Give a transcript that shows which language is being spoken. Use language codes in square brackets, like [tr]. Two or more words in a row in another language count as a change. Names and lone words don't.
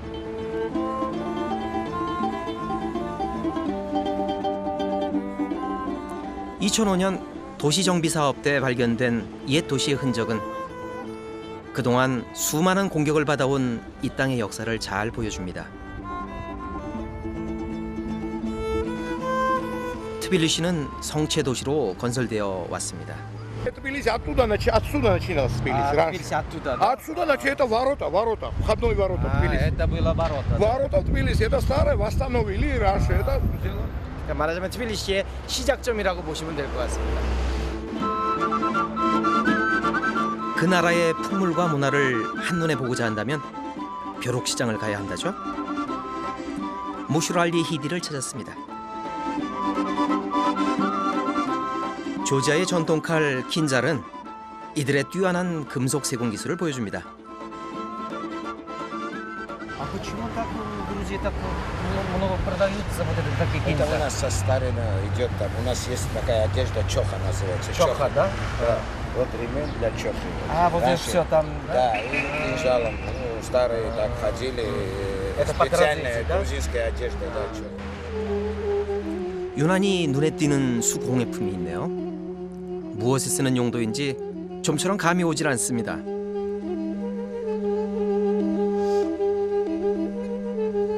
[ko] 2005년 도시정비 사업 때 발견된 옛 도시의 흔적은 그동안 수많은 공격을 받아온 이 땅의 역사를 잘 보여줍니다. 트빌리시는 성체 도시로 건설되어 왔습니다. [ru] Тбилиси отсюда начиналось Тбилиси. Тбилиси оттуда, да? Отсюда это ворота, входной ворота Тбилиси. Это было ворота. Ворота Тбилиси, это старое, восстановили раньше. Это [ko] 말하자면 트빌리시의 시작점이라고 보시면 될 것 같습니다. 그 나라의 풍물과 문화를 한눈에 보고자 한다면 벼룩시장을 가야 한다죠. 무슈랄리 히디를 찾았습니다. 조지아의 전통칼 킨잘은 이들의 뛰어난 금속 세공 기술을 보여줍니다. [ru] А почему так в Грузии так много продаются вот это такие кинза? Это у нас со старина идет там. У нас есть такая одежда чоха называется. Чоха, да? Да. Вот ремень для чохи. А, вот это все там, да? Да, и кинжалом. Ну, старые так ходили. Это по специальная традиции, да? грузинская одежда, да, чохи. [ko] 유난히 눈에 띄는 수공예품이 있네요. 무엇에 쓰는 용도인지 좀처럼 감이 오질 않습니다.